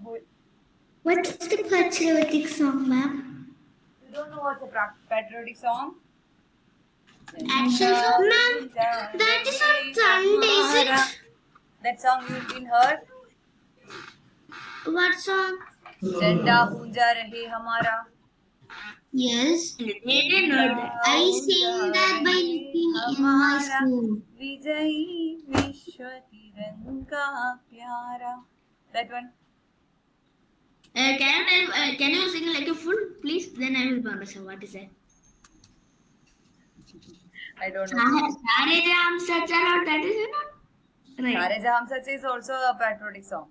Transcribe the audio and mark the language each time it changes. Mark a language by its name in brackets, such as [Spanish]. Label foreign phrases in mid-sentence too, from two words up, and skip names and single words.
[English] What's the patriotic song, ma'am? You don't know what's a patriotic song? Action song, ma'am? That is on Sunday, is it? That song you've been heard? What song? [Hindi] झंडा ऊंचा रहे हमारा. [English] Yes. They didn't know that. I sing that by looking in my school. [Hindi] विजयी विश्व तिरंगा प्यारा. [English] That one. Can you sing like a full, please? Then I will understand what is that. I don't know. Sare Ram Sachalot, that is it not? Right. Sare Jaham Sach is also a patriotic song.